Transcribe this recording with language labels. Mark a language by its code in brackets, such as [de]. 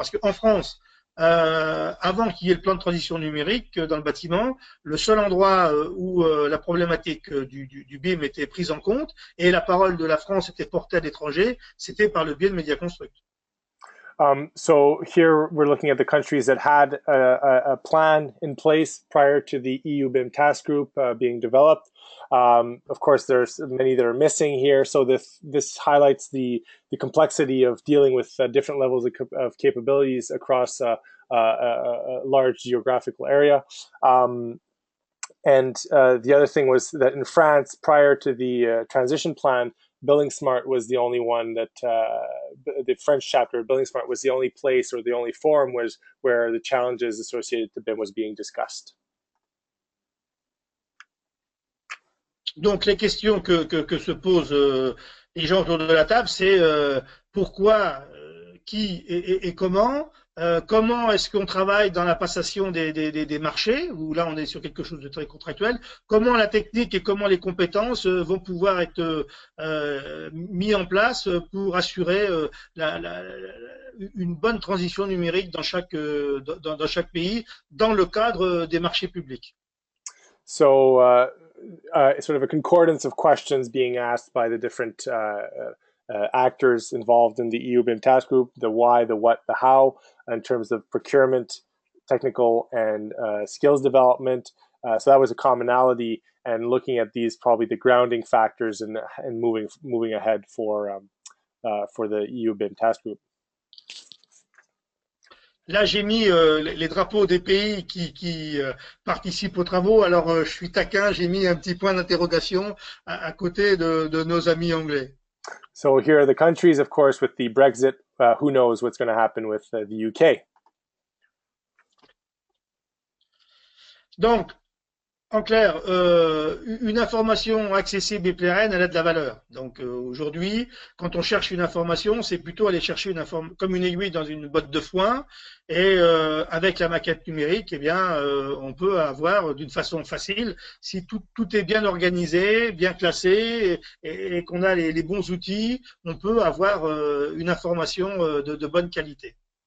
[fr] Parce qu'en France, avant qu'il y ait le plan de transition numérique dans le bâtiment, le seul endroit où la problématique du BIM était prise en compte et la parole de la France était portée à l'étranger, c'était par le biais de Medi Construct. [en] So here we're looking at the countries that had a plan in place prior to the EU BIM task group being developed. Of course, there's many that are missing here. So this highlights the complexity of dealing with different levels of capabilities across a large geographical area. And the other thing was that in France, prior to the transition plan, Building Smart was the only one that the French chapter of Building Smart was the only place or the only forum was where the challenges associated to BIM was being discussed. [fr] Donc les questions que se posent les gens autour de la table, c'est pourquoi, qui et comment. Comment est-ce qu'on travaille dans la passation des marchés, où là on est sur quelque chose de très contractuel, comment la technique et comment les compétences vont pouvoir être mis en place pour assurer une bonne transition numérique dans chaque pays, dans le cadre des marchés publics. [en] So sort of a concordance of questions being asked by the different actors involved in the EU BIM task group, the why, the what, the how, in terms of procurement, technical, and skills development. So that was a commonality, and looking at these probably the grounding factors and moving ahead for the EU BIM task group. [fr] Là, j'ai mis les drapeaux des pays qui participent aux travaux. Alors, je suis taquin, j'ai mis un petit point d'interrogation à côté de nos amis anglais. [en] So here are the countries, of course, with the Brexit. Who knows what's going to happen with the UK? [fr] Donc, en clair, une information accessible et pérenne, elle a de la valeur. Donc aujourd'hui, quand on cherche une information, c'est plutôt aller chercher une information comme une aiguille dans une botte de foin. Et avec la maquette numérique, eh bien, on peut avoir d'une façon facile, si tout est bien organisé, bien classé, et qu'on a les bons outils, on peut avoir une information de bonne qualité.